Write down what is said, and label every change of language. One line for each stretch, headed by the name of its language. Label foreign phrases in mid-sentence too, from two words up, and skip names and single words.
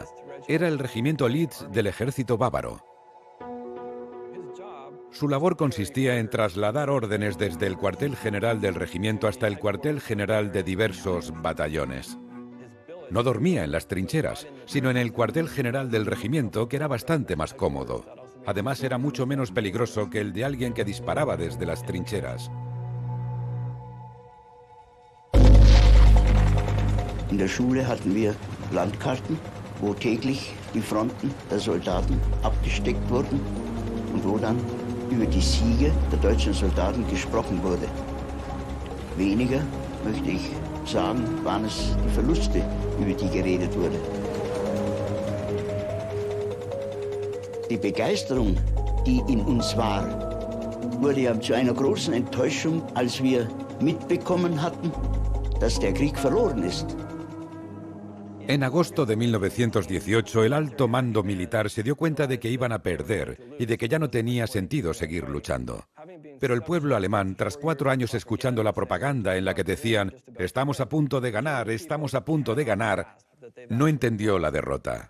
Spanish: Era el regimiento Leeds del ejército bávaro. Su labor consistía en trasladar órdenes desde el cuartel general del regimiento hasta el cuartel general de diversos batallones. No dormía en las trincheras, sino en el cuartel general del regimiento, que era bastante más cómodo. Además, era mucho menos peligroso que el de alguien que disparaba desde las trincheras.
German: In der Schule hatten wir Landkarten, wo täglich die Fronten der Soldaten abgesteckt wurden und wo dann über die Siege der deutschen Soldaten gesprochen wurde. Weniger, möchte ich sagen, waren es die Verluste, über die geredet wurde. Die Begeisterung, die in uns war, wurde ja zu einer großen Enttäuschung, als wir mitbekommen hatten, dass der Krieg verloren ist.
Spanish: En agosto de 1918, el alto mando militar se dio cuenta de que iban a perder y de que ya no tenía sentido seguir luchando. Pero el pueblo alemán, tras 4 años escuchando la propaganda en la que decían «estamos a punto de ganar, estamos a punto de ganar», no entendió la derrota.